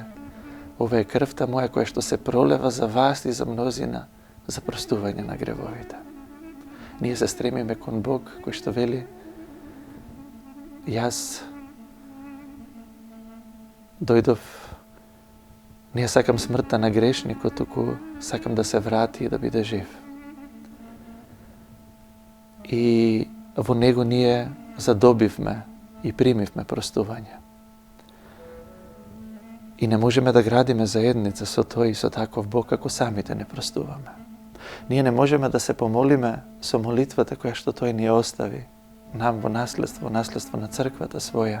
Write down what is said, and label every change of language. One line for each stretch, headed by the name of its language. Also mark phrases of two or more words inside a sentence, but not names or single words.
Macedonian: Ова е крвта моја која што се пролева за вас и за мнозина за простување на гревовите. Ние се стремиме кон Бог кој што вели јас дојдов Није сакам смрта на грешнику, туку сакам да се врати и да буде жив. И во Него ние задобивме и примивме простување. И не можеме да градиме заедница со тој и со таков Бог ако самите не простуваме. Ние не можеме да се помолиме со молитвата која што тој ни остави нам во наследство на црквата своја.